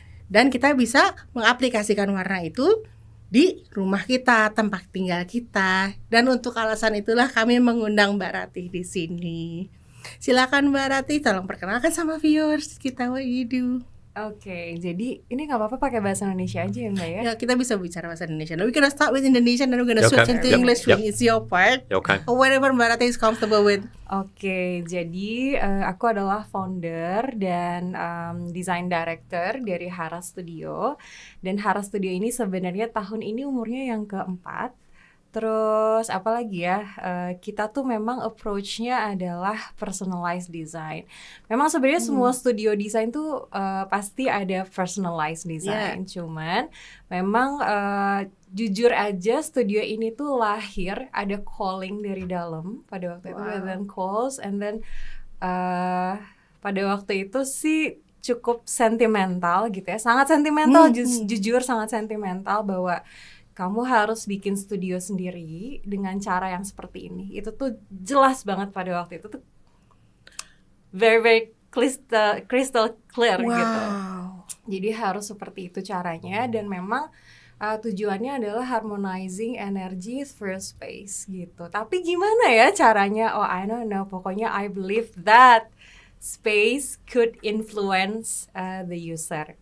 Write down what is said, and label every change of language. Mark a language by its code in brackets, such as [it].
[id] Dan kita bisa mengaplikasikan warna itu di rumah kita, tempat tinggal kita. Dan untuk alasan itulah kami mengundang Mbak Ratih di sini. Silakan Mbak Ratih, tolong perkenalkan sama viewers kita [en] what you do. [id] Oke, jadi ini nggak apa-apa pakai bahasa Indonesia aja ya Mbak ya? Ya, kita bisa bicara bahasa Indonesia. [en] Now, we're gonna start with Indonesian and we're gonna switch into English when it's your part. Or whatever Mbak Ratih is comfortable with. [id] Oke, jadi aku adalah founder dan design director dari HaAra Studio. Dan HaAra Studio ini sebenarnya tahun ini umurnya yang keempat. Terus apalagi ya, kita tuh memang approach-nya adalah personalized design. Memang sebenarnya semua studio design tuh pasti ada personalized design. Cuman memang jujur aja studio ini tuh lahir ada calling dari dalam pada waktu itu, dan calls, [en] and then [id] pada waktu itu sih cukup sentimental gitu ya, sangat sentimental, jujur sangat sentimental bahwa kamu harus bikin studio sendiri dengan cara yang seperti ini. Itu tuh jelas banget pada waktu itu tuh [en] very crystal clear [id] gitu. Jadi harus seperti itu caranya, dan memang tujuannya adalah [en] harmonizing energy through space [id] gitu. Tapi gimana ya caranya? [en] Oh, I don't know. Pokoknya I believe that space could influence the user.